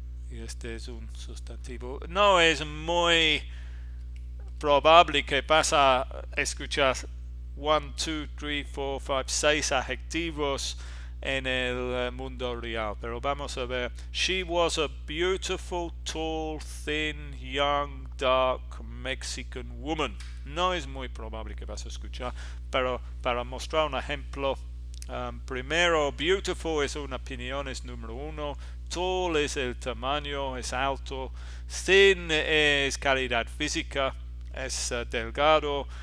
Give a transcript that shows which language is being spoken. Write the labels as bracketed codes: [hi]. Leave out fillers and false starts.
[es] Y este es un sustantivo. No es muy probable que vas a escuchar 1, 2, 3, 4, 5, 6 adjetivos en el mundo real, pero vamos a ver. [en] She was a beautiful, tall, thin, young, dark Mexican woman. [es] No es muy probable que vas a escuchar, pero para mostrar un ejemplo, primero, beautiful es una opinión, es número 1. Tall es el tamaño, es alto. Thin es calidad física, es delgado.